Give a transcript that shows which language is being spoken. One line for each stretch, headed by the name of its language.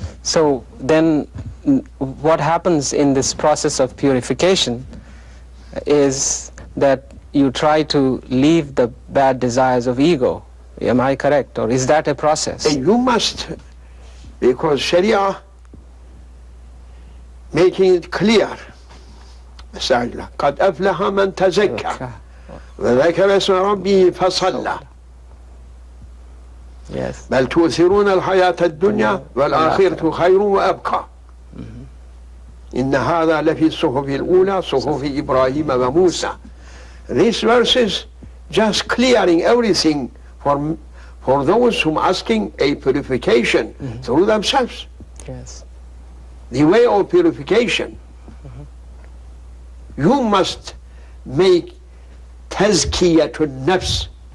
English: So then what happens in this process of purification is that you try to leave the bad desires of ego. Am I correct? Or is that a process? And you must, because Sharia making it clear.
Arabic: قد أفلح من تزكى وذكر اسم ربه فصلى بل تؤثرون الحياة الدنيا والآخرة خير وأبقى إن هذا لفي الصحف الأولى صحف إبراهيم وموسى.
English: These verses just clearing everything for those who are asking a purification through themselves. Yes. The way of purification. You must make tazkiyatun nafs.